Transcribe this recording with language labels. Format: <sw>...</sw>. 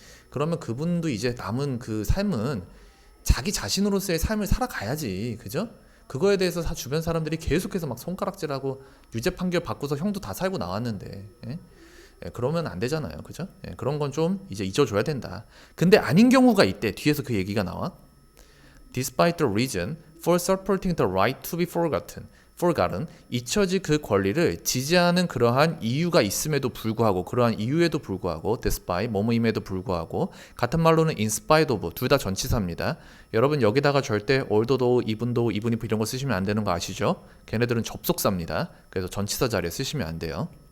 <ko>그러면 그분도 이제 남은 그 삶은 자기 자신으로서의 삶을 살아가야지, 그죠? 그거에 대해서 주변 사람들이 계속해서 막 손가락질하고 유죄 판결 받고서 형도 다 살고 나왔는데, 예? 예, 그러면 안 되잖아요, 그죠? 예, 그런 건 좀 이제 잊어줘야 된다. 근데 아닌 경우가 있대. 뒤에서 그 얘기가 나와.</ko> <en>Despite the reason for supporting the right to be forgotten.</en> <ko>forgotten 잊혀질 그 권리를 지지하는 그러한 이유가 있음에도 불구하고 그러한 이유에도 불구하고 despite 뭐뭐임에도 불구하고 같은 말로는</ko> <en>in spite of</en> <ko>둘 다 전치사입니다. 여러분 여기다가 절대 although도 even도 even if 이런 거 쓰시면 안 되는 거 아시죠? 걔네들은 접속사입니다. 그래서 전치사 자리에 쓰시면 안 돼요.</ko>